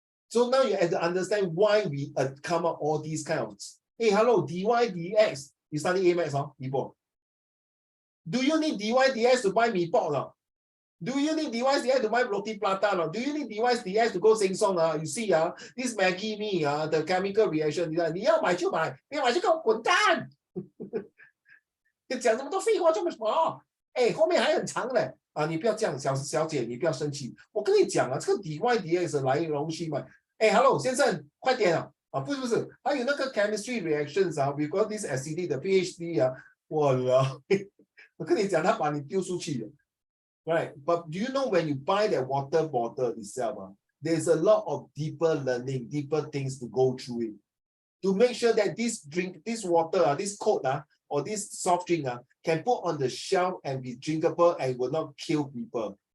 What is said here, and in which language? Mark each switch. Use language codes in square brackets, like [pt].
[en] So now you have to understand why we come up all these kind of. Hey, hello, dy dx. You study A-Maths, huh? Do you need dy dx to buy mee pok now? Do you need dy dx to buy roti prata now? Do you need dy dx to go sing song? You see, this Maggie mee, the chemical reaction. [zh] 你要买就买，没有买就给我滚蛋！你讲这么多废话做什么？哎，后面还很长的你不要这样，小姐，你不要生气。我跟你讲这个 dy dx 来龙去脉。哎 ， [en] hello， [zh] 先生，快点不是，还有那个 [en] chemistry reactions we got this acidity [zh] 的 PhD 我跟你讲，他把你丢出去了。 [en] Right? But do you know when you buy that water bottle itself, there's a lot of deeper learning, deeper things to go through it. To make sure that this water, this Coke, or this soft drink can put on the shelf and be drinkable and will not kill people.